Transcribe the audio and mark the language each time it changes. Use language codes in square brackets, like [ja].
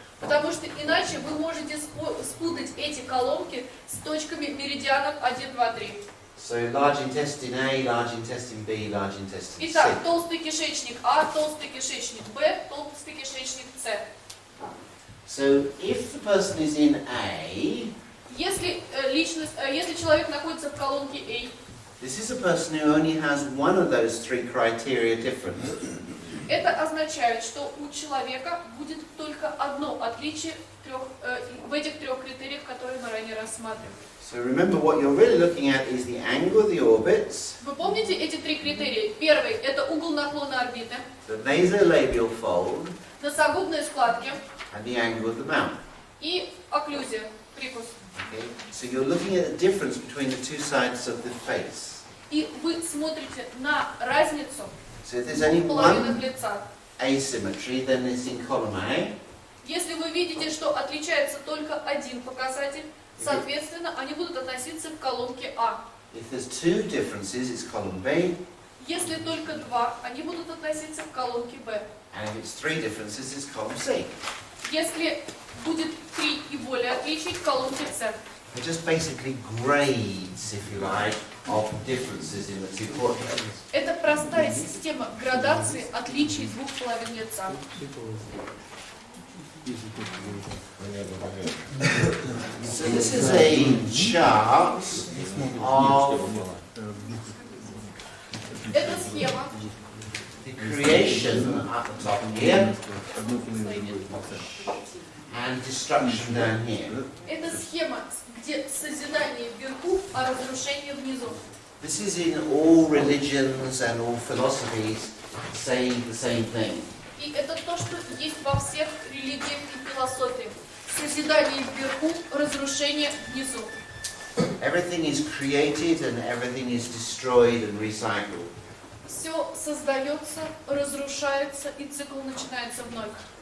[ru] Потому что иначе вы можете спутать эти колонки с точками меридианов 1, 2, 3. [en] So large intestine A, large intestine B, large intestine C. [ru] Итак, толстый кишечник А, толстый кишечник Б, толстый кишечник С. [en] So if the person is in A, [ru] Если человек находится в колонке A, [en] this is a person who only has one of those three criteria different. [ru] это означает, что у человека будет только одно отличие в этих трех критериях, которые мы ранее рассматривали. [en] So remember, what you're really looking at is the angle of the orbits, [ru] Вы помните эти три критерия? Первый – это угол наклона орбиты, [en] the nasolabial fold, [ru] носогубные складки [en] and the angle of the mouth. [ru] и окклюзия, прикус. [en] Okay? So you're looking at the difference between the two sides of the face. [ru] И вы смотрите на разницу [en] So if there's only [ru] двух половинах [en] one [ru] лица. [en] asymmetry, then it's in column A. [ru] Если вы видите, что отличается только один показатель, соответственно, они будут относиться к колонке А. [en] If there's two differences, it's column B. [ru] Если только два, они будут относиться к колонке Б. [en] And if it's three differences, it's column C. [ru] Если будет три и более отличий, к колонке С. [en] They're just basically grades, if you like, of differences in the two portraits. [ru] Это простая система градации отличий двух половин лица. [en] So this is a chart of [ru] Это схема. [en] the creation at the top here and destruction down here. [ru] Это схема, где созидание вверху, а разрушение внизу. [en] This is in all religions and all philosophies saying the same thing. [ru] И это то, что есть во всех религиях и философиях. Созидание вверху, разрушение внизу. [en] Everything is created and everything is destroyed and recycled. [ru] Все создается, разрушается, и цикл начинается вновь.